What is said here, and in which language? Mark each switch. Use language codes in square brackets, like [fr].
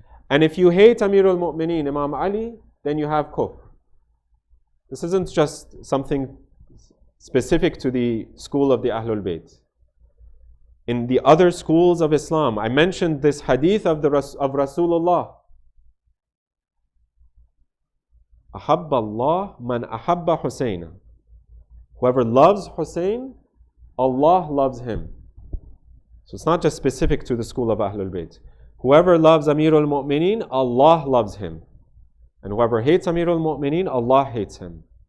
[en] And if you hate Amirul Mu'mineen, Imam Ali, then you have kufr. This isn't just something specific to the school of the Ahlul Bayt. In the other schools of Islam, I mentioned this hadith of Rasulullah. [ar] أحب الله من أحب Hussain. [en] Whoever loves Hussain, Allah loves him. So it's not just specific to the school of Ahlul Bayt. Whoever loves Amirul Mu'mineen, Allah loves him. And whoever hates Amirul Mu'mineen, Allah hates him.